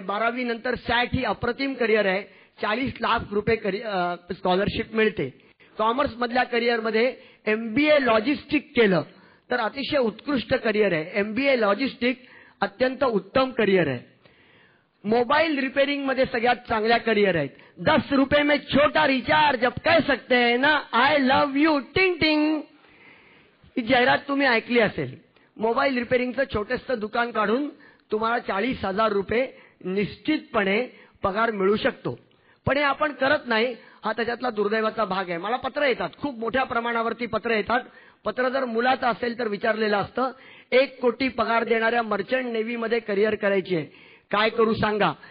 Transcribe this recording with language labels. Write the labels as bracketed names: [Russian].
[Marathi] 12वी नंतर सॅट ही अप्रतिम करिअर आहे. 40 लाख रुपये स्कॉलरशिप मिळते. कॉमर्स मधल्या करिअरमध्ये MBA लॉजिस्टिक केलं तर अतिशय उत्कृष्ट करिअर आहे. MBA लॉजिस्टिक अत्यंत उत्तम करिअर आहे. मोबाईल रिपेरिंग मध्ये सगळ्यात चांगल्या करिअर आहेत. [Hindi] 10 रुपये में छोटा रिचार्ज अब कह सकते हैं ना, [English] I love you [Hindi] टिंग टिंग. [Marathi] ही जाहिरात तुम्ही ऐकली असेल. मोबाईल रिपेरिंगचं छोटंसं दुकान काढून तुम्हाला 40,000 रुपये निश्चितपणे पगार मिळू शकतो. पण हे आपण करत नाही, हा त्याच्यातला दुर्दैवाचा भाग आहे. मला पत्र येतात, खूप मोठ्या प्रमाणावरती पत्र येतात. पत्र जर मुलाचं असेल तर विचारलेलं असतं, 1 कोटी पगार देणाऱ्या मर्चंट नेव्हीमध्ये करिअर करायची आहे, काय करू सांगा.